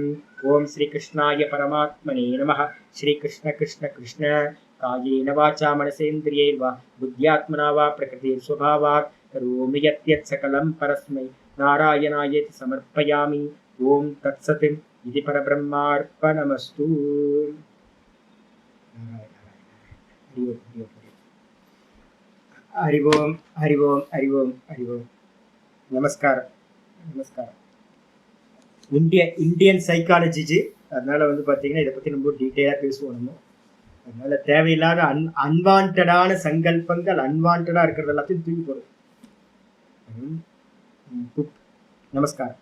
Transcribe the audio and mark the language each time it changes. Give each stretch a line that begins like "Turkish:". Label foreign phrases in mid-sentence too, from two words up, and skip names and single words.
Sanskrit: ओम श्री कृष्णाय परमात्मने नमः. श्री कृष्ण कृष्ण कृष्ण कायेन वाचा मनसेन्द्रियैर्वा बुद्ध्यात्मना वा प्रकृतिस्वभावात् करोमि यत् सकलं परस्मै नारायणायेति समर्पयामि. ओम तत्सत् इति परब्रह्मार्पणमस्तु. हरि ओम हरि ओम हरि ओम हरि ओम.
Tamil: நமஸ்காரம் நமஸ்காரம்.
English: Indian psychology
Tamil: ஜி, அதனால வந்து பார்த்தீங்கன்னா இதை பற்றி ரொம்ப டீட்டெயிலாக பேசுவோம் நம்ம. அதனால தேவையில்லாத அன்வான்டான சங்கல்பங்கள், அன்வான்டா இருக்கிறது எல்லாத்தையும் தூக்கி போடுது. நமஸ்காரம்.